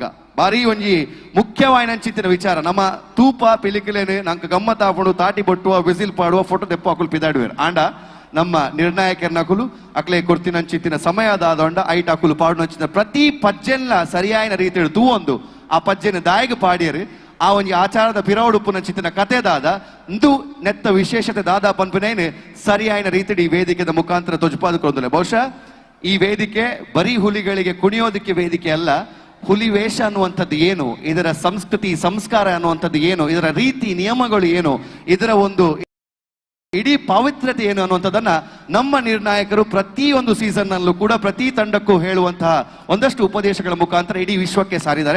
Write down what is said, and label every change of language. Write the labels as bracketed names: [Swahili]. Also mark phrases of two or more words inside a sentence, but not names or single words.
[Tulu] ಬಾರಿ ಒಂಜಿ ಮುಖ್ಯವಾಯಿನಂಚಿತ್ತಿನ ವಿಚಾರ ನಮ್ಮ ತೂಪ ಪಿಲಿಕಿಲೇನೆ ನಂಗೆ ಗಮ್ಮತ್ ಆಪಡು ತಾಟಿ ಬಟ್ಟುವ ವಿಸಿಲ್ ಪಾಡುವ ಫೋಟೋ ತೆಪ್ಪ ಅಕುಲು ಪಿದಾಡುವೆ ಆಂಡ ನಮ್ಮ ನಿರ್ಣಾಯಕರನ್ನ ಕುಲು ಅಕ್ಲೆ ಕೊರ್ತಿನಂಚಿತ್ತಿನ ಸಮಯದಾದೊಂಡ ಐಟ್ ಅಕುಲು ಪಾಡು ನಂಚಿನ ಪ್ರತಿ ಪಜ್ಜೆಲ್ಲ ಸರಿಯಾಯಿನ ರೀತಿಯಲ್ಲಿ ತೂವೊಂದು ಆ ಪಜ್ಜೆನ ದಾಯಿಗೆ ಪಾಡಿಯರು ಆ ಒಂಜಿ ಆಚಾರದ ಪಿರವಡುಪ್ಪು ನಂಚಿತ್ತಿನ ಕಥೆದಾದ ಇಂದು ನೆತ್ತ ವಿಶೇಷತೆ ದಾದಾ ಪನ್ಪನೇನು ಸರಿಯಾಯಿನ ರೀತಿಯಲ್ಲಿ ಈ ವೇದಿಕೆದ ಮುಖಾಂತರ ತೊಜಪಾದಕೊಂದಿಲ್ಲ. [Kannada] ಬಹುಶಃ ಈ ವೇದಿಕೆ ಬರೀ ಹುಲಿಗಳಿಗೆ ಕುಣಿಯೋದಕ್ಕೆ ವೇದಿಕೆ ಅಲ್ಲ, ಹುಲಿ ವೇಷ ಅನ್ನುವಂಥದ್ದು ಏನು, ಇದರ ಸಂಸ್ಕೃತಿ ಸಂಸ್ಕಾರ ಅನ್ನುವಂಥದ್ದು ಏನು, ಇದರ ರೀತಿ ನಿಯಮಗಳು ಏನು, ಇದರ ಒಂದು ಇಡೀ ಪವಿತ್ರತೆ ಏನು ಅನ್ನುವಂಥದ್ದನ್ನ ನಮ್ಮ ನಿರ್ಣಾಯಕರು ಪ್ರತಿಯೊಂದು ಸೀಸನ್ ನಲ್ಲೂ ಕೂಡ ಪ್ರತಿ ತಂಡಕ್ಕೂ ಹೇಳುವಂತಹ ಒಂದಷ್ಟು ಉಪದೇಶಗಳ ಮುಖಾಂತರ ಇಡೀ ವಿಶ್ವಕ್ಕೆ ಸಾರಿದ್ದಾರೆ.